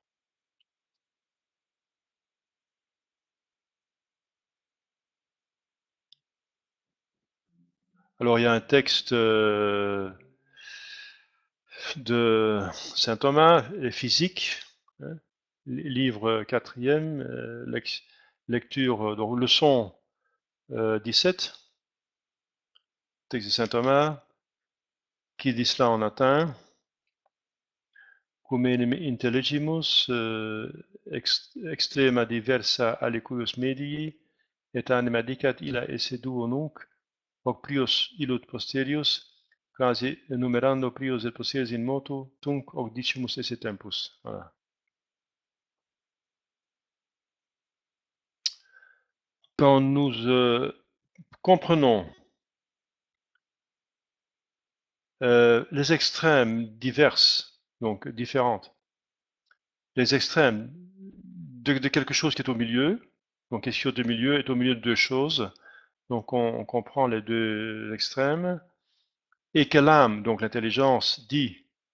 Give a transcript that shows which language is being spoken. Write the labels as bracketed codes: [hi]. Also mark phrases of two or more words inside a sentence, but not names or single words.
[fr] Alors il y a un texte de saint Thomas, les physiques, hein, livre 4e, lecture, donc leçon 17, texte de saint Thomas, qui dit cela en latin. [la] Cum intelligimus extrema diversa alicuius medii, et anima dicat illa esse duo nunc, hoc prius illud posterius, quasi numerando prius et posterius in motu, tunc hoc dicimus esse tempus. [fr] Voilà. Quand nous comprenons les extrêmes diverses, donc différentes, les extrêmes de quelque chose qui est au milieu, donc quelque chose de milieu est au milieu de deux choses, donc on comprend les deux extrêmes, et que l'âme, donc l'intelligence, dit,